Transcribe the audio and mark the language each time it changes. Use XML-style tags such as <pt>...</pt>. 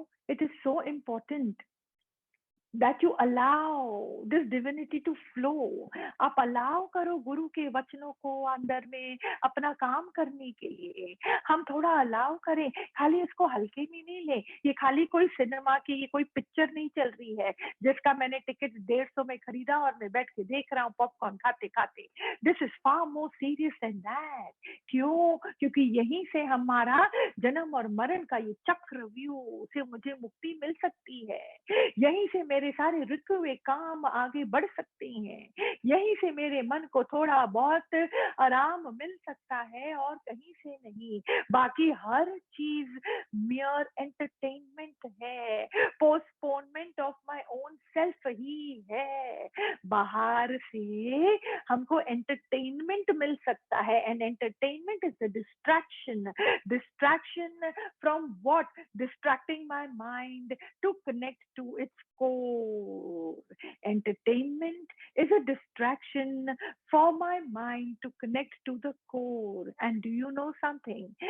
<en>It is so important that you allow this divinity to flow.</en> <hi>आप allow करो गुरु के वचनों को अंदर में अपना काम करने के लिए। हम थोड़ा अलाउ करें, खाली इसको हल्के में नहीं ले। ये खाली कोई सिनेमा की, ये कोई पिक्चर नहीं चल रही है जिसका मैंने टिकट 150 में खरीदा और मैं बैठ के देख रहा हूँ पॉपकॉर्न खाते खाते।</hi> <en>This is far more serious than that.</en> <hi>क्यों? क्योंकि यहीं से हमारा जन्म और मरण का ये चक्रव्यूह से मुझे मुक्ति मिल सकती है। यहीं से मेरे सारे रुके हुए काम आगे बढ़ सकते हैं। यहीं से मेरे मन को थोड़ा बहुत आराम मिल सकता है और कहीं से नहीं। बाकी हर चीज</hi> <en>Mere entertainment है, postponement of my own self ही है।</en> <hi>बाहर से हमको एंटरटेनमेंट मिल सकता है</hi> <en>And entertainment is the distraction from what? Distracting my mind to connect to its core. Entertainment is a distraction for my mind to connect to the core. And do you know something?</en>